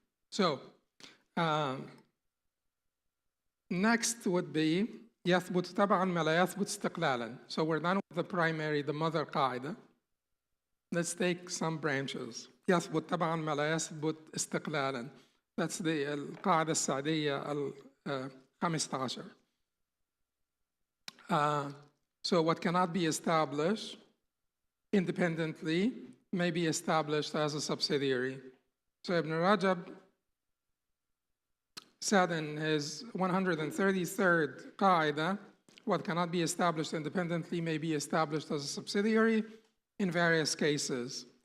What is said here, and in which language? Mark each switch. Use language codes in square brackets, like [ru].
[en] So next would be [ar] يثبت تبعاً ما لا يثبت استقلالاً. [en] So we're done with the primary, the mother qaida. Let's take some branches. يثبت تبعاً ما لا يثبت استقلالاً. That's the القاعدة السعدية ال15. So what cannot be established independently may be established as a subsidiary. So Ibn Rajab said in his 133rd qaida, what cannot be established independently may be established as a subsidiary in various cases.